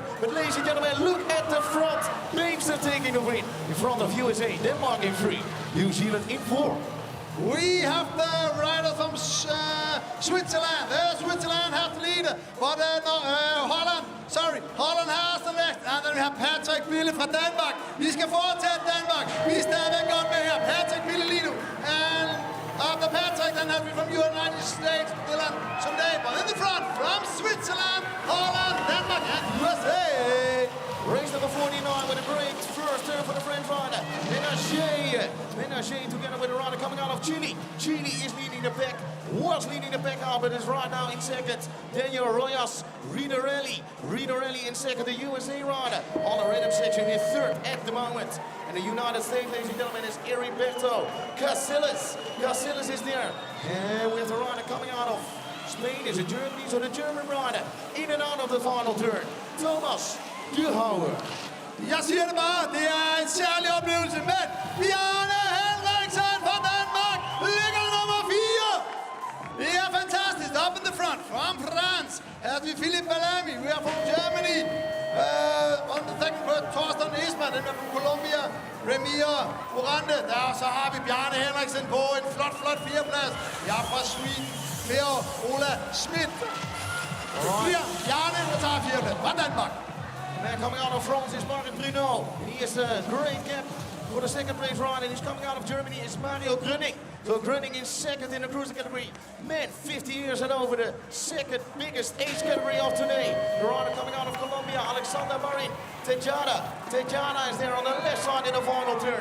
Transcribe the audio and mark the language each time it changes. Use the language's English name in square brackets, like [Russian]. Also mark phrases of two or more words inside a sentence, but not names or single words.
[English] But ladies and gentlemen, look at the front. Beemster taking the win in front of USA. Denmark in 3, New Zealand in 4. We have the rider from Switzerland. Switzerland have the leader, but Holland. Sorry, Holland has the next. And then we have Patrick Bille [Danish] fra Danmark. Vi skal fortsætte Danmark. Vi er stadigvæk godt med her. Patrick Bille lige nu. [English] And after Patrick, then have we from United States, Dylan someday. But in the front, from Switzerland, Holland, Denmark, and USA. Race number 49 with a great first turn for the French rider. Menage together with a rider coming out of Chile. Chile is leading the pack, was leading the pack out, but is right now in second. Daniel Royas, Riederelli in second. The USA rider on the rhythm section in third at the moment. And the United States, ladies and gentlemen, is Heriberto Casillas is there. And we have the rider coming out of Spain is a Germany, so the German rider in and out of the final turn. Thomas Duhauer. [Danish] Jeg siger det bare, det er en særlig oplevelse, men Bjarne Henriksen fra Danmark ligger nummer 4. Det er fantastisk. [English] Up in the front, from France, has we Philip Bellamy, we are from Germany. On the second bird, Torsten Isman, and from Colombia, Remir Morande. [Danish] Der så har vi Bjarne Henriksen på en flot 4-plads. Jeg er fra Sweden, Per Ola Schmidt. Bjarne, der tager 4-plads fra Danmark. [English] Man coming out of France is Martin Bruno. He is a great gap for the second place ride, and he's coming out of Germany is Mario Gröning. So Gröning is second in the cruiser category. Men, 50 years and over, the second biggest age category of today. The rider coming out of Colombia, Alexander Marin. Tejada is there on the left side in the final turn.